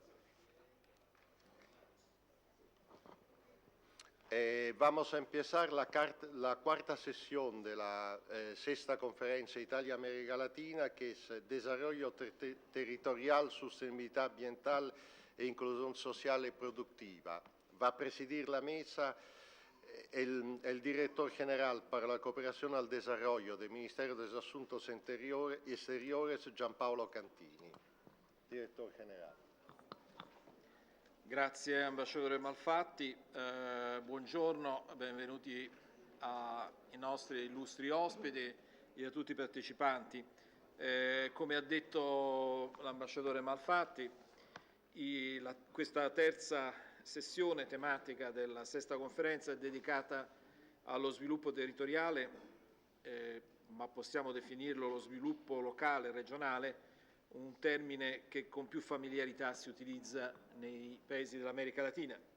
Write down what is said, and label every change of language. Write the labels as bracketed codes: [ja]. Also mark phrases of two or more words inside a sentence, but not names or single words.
[es] Vamos a empezar la cuarta sesión de la sexta Conferencia Italia-América Latina, que es Desarrollo Territorial, Sostenibilidad Ambiental e Inclusión Social y Productiva. Va a presidir la mesa el director general para la cooperación al desarrollo del Ministerio de Asuntos Exteriores, Gianpaolo Cantini. [it] Direttore Generale. Grazie Ambasciatore Malfatti, buongiorno, benvenuti ai nostri illustri ospiti e a tutti i partecipanti. Come ha detto l'Ambasciatore Malfatti, questa terza sessione tematica della sesta conferenza è dedicata allo sviluppo territoriale, ma possiamo definirlo lo sviluppo locale e regionale, un termine che con più familiarità si utilizza nei paesi dell'America Latina.